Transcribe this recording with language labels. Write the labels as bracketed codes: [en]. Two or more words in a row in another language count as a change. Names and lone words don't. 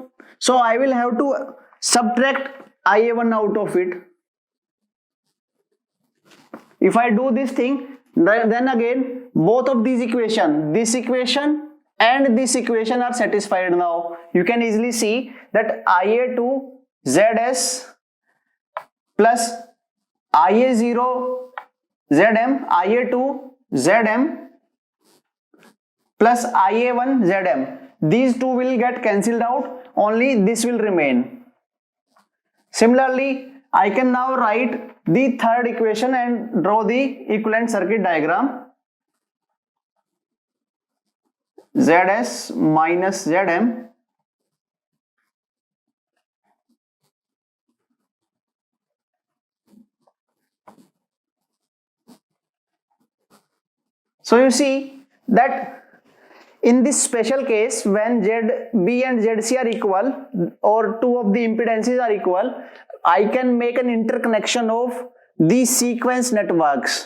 [en] So I will have to subtract IA1 out of it. If I do this thing, then again both of these equation, this equation and this equation are satisfied now. You can easily see that IA2 ZS plus IA0 ZM, IA2 ZM plus IA1 ZM. These two will get cancelled out, only this will remain. Similarly, I can now write the third equation and draw the equivalent circuit diagram. ZS minus ZM so you see that in this special case, when ZB and ZC are equal or two of the impedances are equal, I can make an interconnection of these sequence networks.